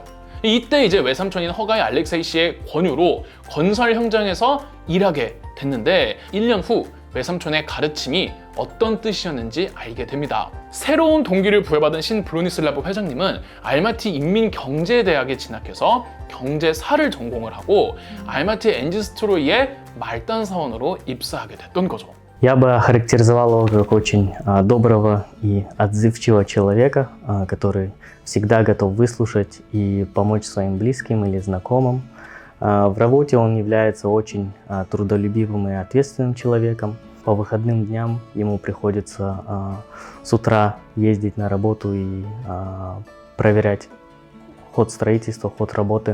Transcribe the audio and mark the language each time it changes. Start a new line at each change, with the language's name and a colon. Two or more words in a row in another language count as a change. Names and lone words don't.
Korean: 이때 이제 외삼촌인 허가이 알렉세이 씨의 권유로 건설 현장에서 일하게 됐는데 1년 후 외삼촌의 가르침이 어떤 뜻이었는지 알게 됩니다. 새로운 동기를 부여받은 신 브로니슬라브 회장님은 알마티 인민경제대학에 진학해서 경제사를 전공을 하고 알마티 엔지스트로이의 말단 사원으로 입사하게 됐던 거죠.
Russian: Я бы охарактеризовал его как очень доброго и отзывчивого человека, который всегда готов выслушать и помочь своим близким или знакомым. В работе он является очень трудолюбивым и ответственным человеком. По выходным дням ему приходится с утра ездить на работу и проверять ход строительства, ход работы.